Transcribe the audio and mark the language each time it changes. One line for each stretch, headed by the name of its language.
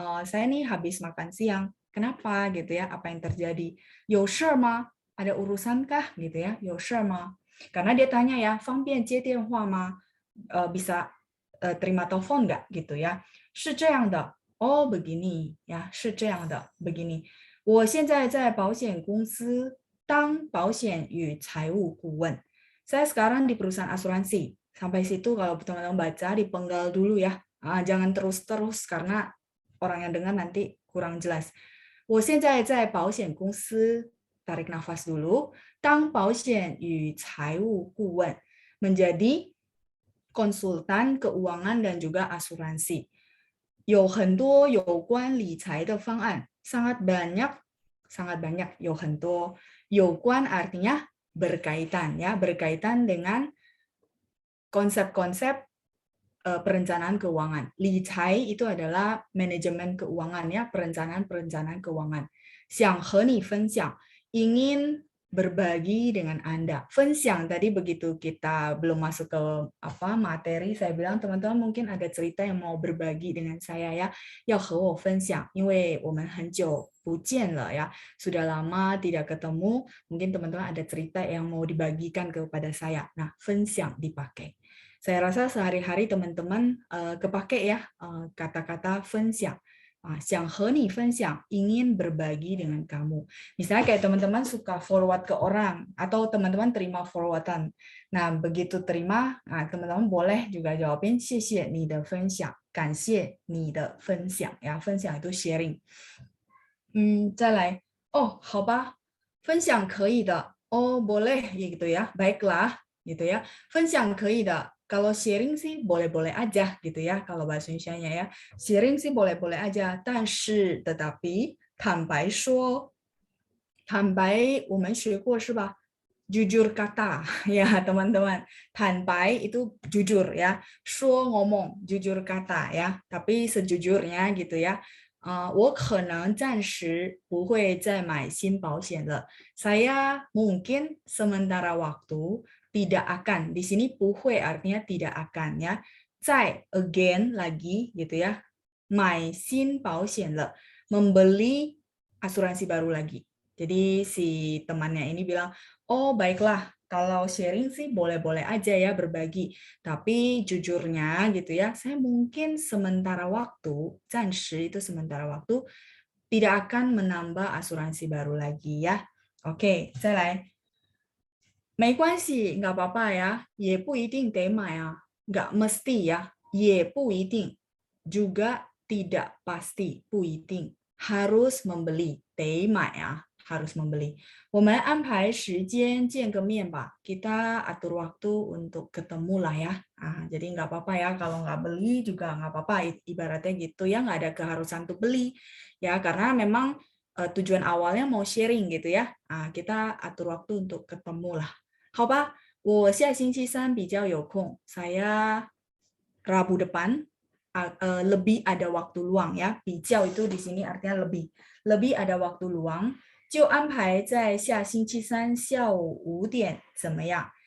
Indonesian: Saya nih habis makan siang. Kenapa gitu ya? Apa yang terjadi?
Chinese: 有事吗?
Indonesian: Ada urusan kah gitu ya?
Chinese: 有事吗?
Indonesian: Karena dia tanya ya,
Chinese: 方便接电话吗?
Indonesian: Bisa terima telepon nggak gitu ya?
Chinese: 是这样的.
Indonesian: Oh begini ya,
Chinese: 是这样的
Indonesian: begini.
Chinese: 我现在在保险公司当保险与财务顾问.
Indonesian: Saya sekarang di perusahaan asuransi. Sampai situ kalau teman-teman baca dipenggal dulu ya. Jangan terus-terus karena orang yang dengar nanti kurang jelas.
Chinese: 我现在在保险公司
Indonesian: tarik nafas dulu,
Chinese: 当保险与财务顾问
Indonesian: menjadi konsultan keuangan dan juga asuransi.
Chinese: 有很多有关理财的方案
Indonesian: sangat banyak
Chinese: 有很多有关
Indonesian: artinya berkaitan ya, berkaitan dengan konsep-konsep perencanaan keuangan. Li cai itu adalah manajemen keuangan ya, perencanaan keuangan.
Chinese: 想和你分享,
Indonesian: ingin berbagi dengan Anda. Fenxiang tadi begitu kita belum masuk ke materi, saya bilang teman-teman mungkin ada cerita yang mau berbagi dengan saya ya.
Chinese: 要和我分享，因为我们很久不见了ya,
Indonesian: sudah lama tidak ketemu. Mungkin teman-teman ada cerita yang mau dibagikan kepada saya. Nah, fenxiang dipakai. Saya rasa sehari-hari teman-teman kepake ya kata-kata fenxiang.
Chinese: 想和你分享,
Indonesian: ingin berbagi dengan kamu. Misalnya kayak teman-teman suka forward ke orang atau teman-teman terima forwardan. Nah, begitu terima, teman-teman boleh juga jawabin
Chinese: 谢谢你的分享, 感谢你的分享
Indonesian: ya. 分享 itu sharing.
Chinese: 再来, oh, 好吧, 分享可以的.
Indonesian: Oh, boleh gitu ya. Baiklah gitu ya.
Chinese: 分享可以的.
Indonesian: Kalau sharing sih boleh-boleh aja gitu ya, kalau bahasa Indonesianya ya. Sharing sih boleh-boleh aja, 但是 tetapi 坦白说,
Chinese: 坦白我们学过是吧?
Indonesian: Jujur kata ya teman-teman. 坦白 itu jujur ya. 说 ngomong, jujur kata ya. Tapi sejujurnya gitu ya.
Chinese: 我可能暂时不会再买新保险了.
Indonesian: Saya mungkin sementara waktu tidak akan. Di sini 不会 artinya tidak akan ya.
Chinese: 再 again
Indonesian: lagi gitu ya.
Chinese: 买新保险了.
Indonesian: Membeli asuransi baru lagi. Jadi si temannya ini bilang, oh baiklah, kalau sharing sih boleh-boleh aja ya berbagi. Tapi jujurnya gitu ya, saya mungkin sementara waktu, 暂时 itu sementara waktu, tidak akan menambah asuransi baru lagi ya. Oke, 再来.
Chinese: 没关系,
Indonesian: nggak apa-apa ya.
Chinese: 也不一定得买啊.
Indonesian: Nggak mesti ya.
Chinese: 也不一定.
Indonesian: Juga tidak pasti, 不一定. Harus membeli,
Chinese: 得买啊.
Indonesian: harus membeli.
Chinese: 我们安排时间见个面吧.
Indonesian: Kita atur waktu untuk ketemu lah ya. Jadi nggak apa-apa ya kalau nggak beli juga nggak apa-apa. Ibaratnya gitu ya, nggak ada keharusan untuk beli ya, karena memang tujuan awalnya mau sharing gitu ya. Kita atur waktu untuk ketemu lah.
Chinese: 好吧，我下星期三比较有空.
Indonesian: Saya Rabu depan lebih ada waktu luang ya. 比较 itu di sini artinya lebih ada waktu luang.
Chinese: 就安排在下星期三下午5点怎么样?